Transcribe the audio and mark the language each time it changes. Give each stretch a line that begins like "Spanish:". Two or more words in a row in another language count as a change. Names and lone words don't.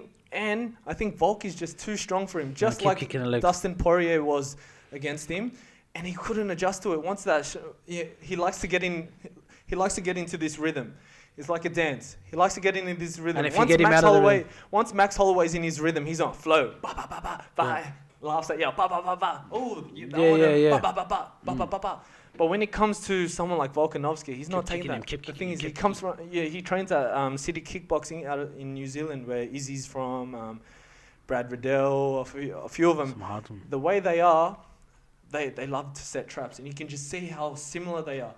English: And I think Volk is just too strong for him, just like Dustin Poirier was against him, and he couldn't adjust to it. Once that he likes to get in. He likes to get into this rhythm. It's like a dance. He likes to get into this rhythm. And if you get him out of the rhythm. Once Max Holloway's in his rhythm, he's on flow. Ba ba ba ba ba. Laughs at ba ba ba ba. Oh, ba ba ba ba ba ba ba. But when it comes to someone like Volkanovski, he's not taking that. The thing is, he comes from he trains at City Kickboxing out in New Zealand, where Izzy's from, Brad Riddell, a few of them. The way they are, they love to set traps, and you can just see how similar they are.